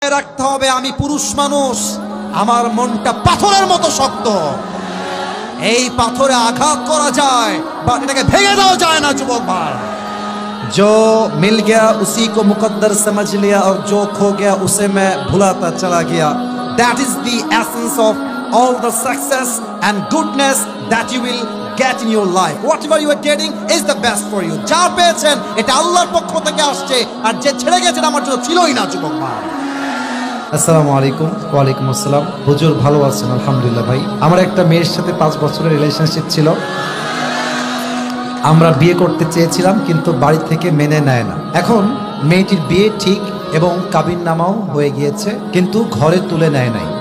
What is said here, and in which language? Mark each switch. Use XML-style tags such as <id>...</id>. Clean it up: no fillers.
<bn>রাখতে হবে আমি পুরুষ মানুষ, আমার মনটা পাথরের মতো শক্ত। এই পাথরে আঘাত করা যায় বাট এটাকে ভেঙে দেওয়া যায় না যুবক ভাই।</bn> <hi>जो मिल गया उसी को मुकद्दर समझ लिया और जो खो गया उसे मैं भुलाता चला गया।</hi> <en>That is the essence of all the success and goodness that you will get in your life. Whatever you are getting is the best for you.</en> <bn>যা পেয়েছেন এটা আল্লাহর পক্ষ থেকে আসছে, আর যে ছেড়ে গেছেন আমার জন্য ছিলই না যুবক ভাই। আসসালামু আলাইকুম। ওয়ালাইকুম আসসালাম। হুজুর ভালো আছেন? আলহামদুলিল্লাহ ভাই। আমার একটা মেয়ের সাথে 5 বছরের রিলেশনশিপ ছিল। আমরা বিয়ে করতে চেয়েছিলাম কিন্তু বাড়ি থেকে মেনে নেয় না। এখন মেয়েটির বিয়ে ঠিক এবং কাবিননামাও হয়ে গিয়েছে, কিন্তু ঘরে তুলে নেয় নাই।</bn>